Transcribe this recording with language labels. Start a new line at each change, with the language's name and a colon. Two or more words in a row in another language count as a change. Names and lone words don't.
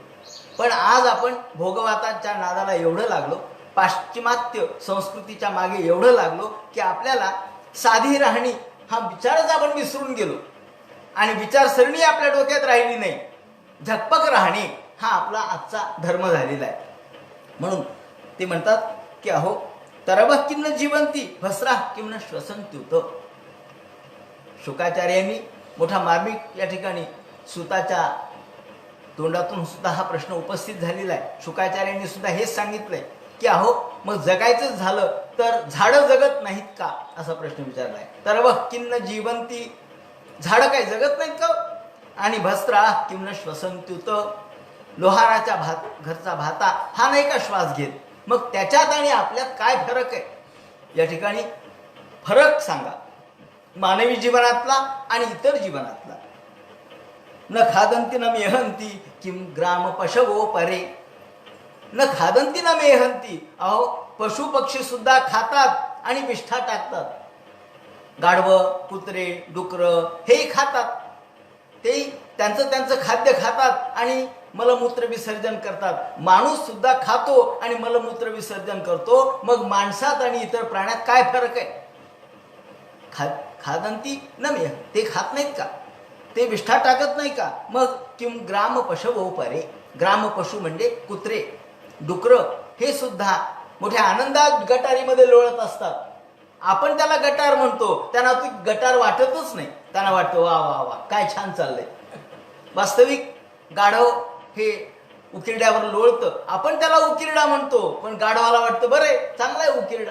Marathi: पण आज आपण भोगवाताच्या नादाला एवढं लागलो, पाश्चिमात्य संस्कृतीच्या मागे एवढं लागलो की आपल्याला साधी राहणी हा विचारच आपण विसरून गेलो आणि विचारसरणी आपल्या डोक्यात राहिली नाही. झकपक राहणे हा आपला आजचा धर्म झालेला आहे. म्हणून ते म्हणतात की अहो
Sanskrit: तरब किम्न जीवंती भस्रा किम्न श्वसंत्युत.
Marathi: शुकाचार्यांनी मोठा मार्मिक या ठिकाणी सुताच्या तोंडातून सुद्धा हा प्रश्न उपस्थित झालेला आहे. शुकाचार्यांनी सुद्धा हेच सांगितलंय की अहो मग जगायचंच झालं तर झाडं जगत नाहीत का असा प्रश्न विचारलाय.
Sanskrit: तरब किम्न जीवंती,
Marathi: झाडं काय जगत नाहीत का? आणि
Sanskrit: भस्रा किम्न श्वसंत्युत,
Marathi: लोहाराच्या घरचा भाता हा नाही का श्वास घेत? मग त्याच्यात आणि आपल्यात काय फरक आहे? या ठिकाणी फरक सांगा मानवी जीवनातला आणि इतर जीवनातला.
Sanskrit: न खादंती न मेहंती किम ग्राम पशवो परे. न खादंती न मेहंती,
Marathi: अहो पशु पक्षी सुद्धा खातात आणि विष्ठा टाकतात. गाढवं कुत्रे डुकरं हेही खातात, ते त्यांचं खाद्य खातात आणि मलमूत्र विसर्जन करतात. माणूस सुद्धा खातो आणि मलमूत्र विसर्जन करतो. मग माणसात आणि इतर प्राण्यात काय फरक आहे?
Sanskrit: खादंती न मेह,
Marathi: ते खात नाहीत का? ते विष्ठा टाकत नाही का? मग
Sanskrit: किम ग्राम पशवो परे.
Marathi: ग्राम पशु म्हणजे कुत्रे डुकरं हे सुद्धा मोठ्या आनंदात गटारीमध्ये लोळत असतात. आपण त्याला गटार म्हणतो, त्यांना ती गटार वाटतच नाही. त्यांना वाटतं वा वा वा काय छान चाललंय. वास्तविक गाढव हे उकिरड्यावर लोळतं, आपण त्याला उकिरडा म्हणतो, पण गाढवाला वाटतं बरं चांगला आहे उकिरडा.